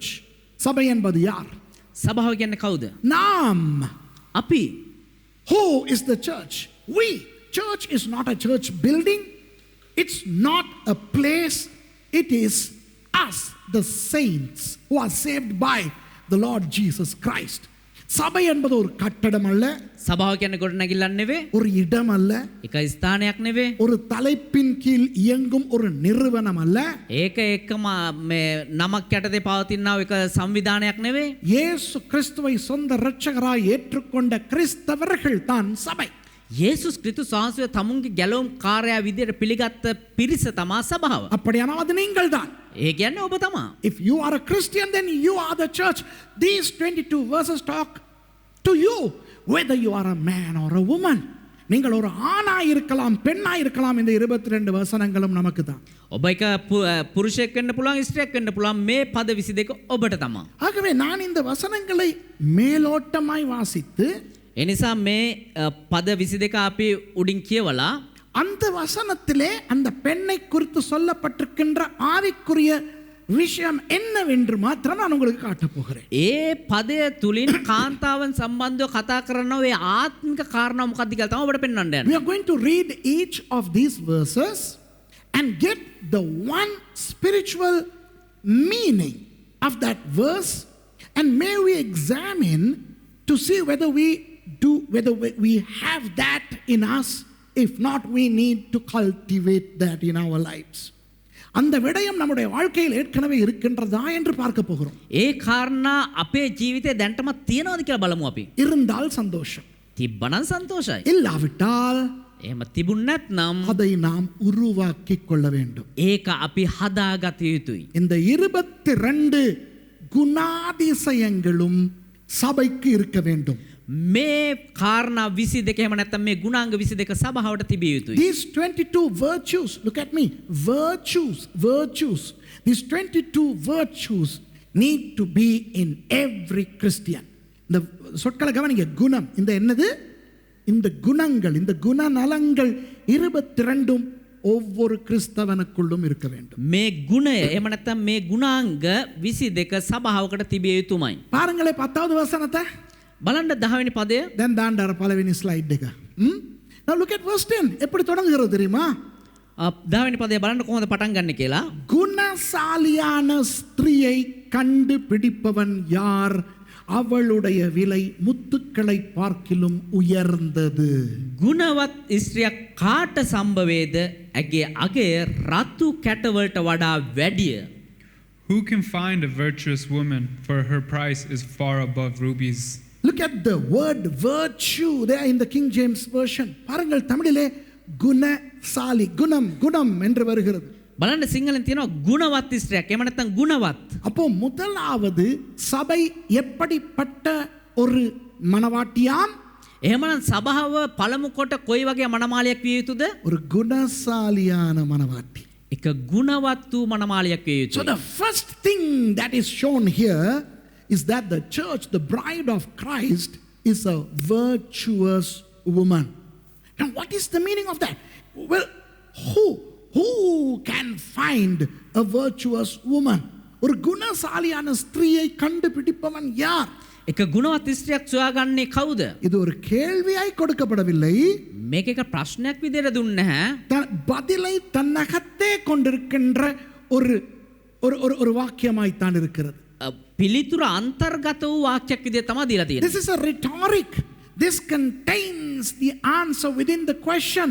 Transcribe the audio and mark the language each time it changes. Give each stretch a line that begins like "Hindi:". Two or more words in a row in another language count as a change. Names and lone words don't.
Tamil: சபை என்பது யார்?
Sinhala: සභාව කියන්නේ කවුද?
Tamil: நாம்.
Sinhala: අපි.
English: Who is the church? We. Church is not a church building. It's not a place. It is us, the saints who are saved by the Lord Jesus Christ.
Tamil: சபை என்பது ஒரு கட்டடம் அல்ல.
Sinhala: සභාව කියන්නේ ගොඩනැගිල්ලක් නෙවෙයි.
Tamil: ஒரு இடம் அல்ல.
Sinhala: එක ස්ථානයක් නෙවෙයි.
Tamil: ஒரு தலைப்பின் கீழ் இயங்கும் ஒரு நிறுவனம் அல்ல.
Sinhala: ඒක එක්කම මේ නමක් යටතේ පවතිනා එක සංවිධානයක් නෙවෙයි.
Tamil: இயேசு கிறிஸ்துவை சொந்த இரட்சகராய் ஏற்றுக்கொண்ட கிறிஸ்தவர்கள் தான் சபை.
Sinhala: යේසුස් ක්‍රිස්තුස් වහන්සේ තමුන්ගේ ගැලවුම් කාර්යය විදියට පිළිගත්ත පිරිස තමා සභාව.
Tamil: அப்படியானால் அது நீங்கள் தான்.
Sinhala: ඒ කියන්නේ ඔබ තමා.
English: If you are a Christian, then you are the church. These 22 verses talk to you, whether you are a man or a woman.
Tamil: நீங்கள் ஒரு ஆணாய் இருக்கலாம், பெண்ணாய் இருக்கலாம். இந்த 22 வசனங்களும் நமக்கு தான்.
Sinhala: ඔබ එක පුරුෂයෙක් වෙන්න පුළුවන්, ස්ත්‍රියක් වෙන්න පුළුවන්. මේ පද 22 ඔබට තමා.
Tamil: ஆகவே நான் இந்த வசனங்களை மேலோட்டமாய் வாசித்து
Sinhala: එනිසා මේ පද 22 අපි උඩින් කියවලා
Tamil: அந்த வசனத்திலே அந்த பெண்ணை குறித்து சொல்லப்பட்டிருக்கின்ற ஆவிக்குரிய விஷயம் என்னவென்று மாத்திரம் நான் உங்களுக்கு காட்டப் போகிறேன்.
Sinhala: ඒ පදය තුලින් කාන්තාවන් සම්බන්ධව කතා කරන ඔය ආත්මික කාරණා මොකක්ද කියලා තමයි ඔබට පෙන්වන්න යන්නේ.
English: We are going to read each of these verses and get the one spiritual meaning of that verse, and may we examine to see whether we have that in us. If not, we need to cultivate that in our lives.
Tamil: அந்த விடயம் நம்முடைய வாழ்க்கையில் ஏற்கனவே இருக்கின்றதா என்று பார்க்க போகிறோம்.
Sinhala: ඒ කාරණා අපේ ජීවිතේ දැන්ටමත් තියනවාද කියලා බලමු අපි.
Tamil: இருந்தால் சந்தோஷம்.
Sinhala: තිබ්බනම් සන්තෝෂයි.
Tamil: இல்லாவிட்டால்
Sinhala: එහෙම තිබුණ නැත්නම්
Tamil: அதை நாம் உருவாக்கிக் கொள்ள வேண்டும்.
Sinhala: ඒක අපි හදාගත යුතුයි.
Tamil: இந்த 22 குணாதிசயங்களும் சபைக்கு இருக்க வேண்டும்.
Sinhala: මේ කාරණා 22 එහෙම නැත්නම් මේ ගුණාංග 22 සභාවට තිබිය යුතුයි.
English: These 22 virtues, look at me, virtues. These 22 virtues need to be in every Christian.
Tamil: இந்த சொற்களை கவனிங்க. குணம், இந்த என்னது? இந்த குணங்கள், இந்த குணநலங்கள் 22 ஒவ்வொரு கிறிஸ்தவனுக்குள்ளும் இருக்க வேண்டும்.
Sinhala: මේ ගුණය එහෙම නැත්නම් මේ ගුණාංග 22 සභාවකට තිබිය යුතුමයි.
Tamil: பாருங்களே 10வது வசனத்தை.
Sinhala: බලන්න 10 වෙනි පදය.
English: then தாண்டார பலவினி ஸ்லைட் එක. Now look at verse 10.
Tamil: எப்படி தொடங்குகிறது தெரியுமா?
Sinhala: 10 වෙනි පදය බලන්න කොහොමද පටන් ගන්න කියලා.
Tamil: குணசாலியான ஸ்திரியை கண்டுபிடிப்பவன் யார்? அவளுடைய விலை முத்துக்களை பார்க்கிலும் உயர்ந்தது.
Sinhala: ගුණවත් ස්ත්‍රියක් කාට සම්භවේද? ඇගේ අගය රතු කැටවලට වඩා වැඩිය.
English: Who can find a virtuous woman, for her price is far above rubies? Look at the word virtue there in the King James version.
Tamil: பாருங்கள், தமிழிலே குணசாலி, குணம் என்று வருகிறது.
Sinhala: බලන්න සිංහලෙන් තියෙනවා ගුණවත් ස්ත්‍රියක්. එහෙම නැත්නම් ගුණවත්.
Tamil: அப்போ முதலாவது சபை எப்படிப்பட்ட ஒரு மணவாட்டியாம்?
Sinhala: එහෙමනම් සභාව පළමු කොට කොයි වගේ මනමාලියක් විය යුතුද?
Tamil: ஒரு குணசாலியான மணவாட்டி.
Sinhala: එක ගුණවත් වූ මනමාලියක් විය
English: So
Sinhala: යුතුයි.
English: the first thing that is shown here is that the church, the bride of Christ, is a virtuous woman. Now what is the meaning of that? Well, who can find a virtuous woman?
Tamil: ஒரு குணசாலியான ஸ்திரியை கண்டுபிடிப்பவன் யார்?
Sinhala: එක ගුණවත් ස්ත්‍රියක් සොයාගන්නේ කවුද?
Tamil: இது ஒரு கேள்வியாய் கொடுக்கப்படவில்லை.
Sinhala: මේක එක ප්‍රශ්නයක් විදිහට දුන්නේ නැහැ.
Tamil: பதிலை தன்னகத்தே கொண்டிருக்கின்ற ஒரு வாக்கியமாய் தான் இருக்கிறது.
Sinhala: පිළිතුර අන්තර්ගත වූ වාක්‍යයක් විදිහට තමයි දීලා තියෙන්නේ.
English: This is a rhetoric. This contains the answer within the question.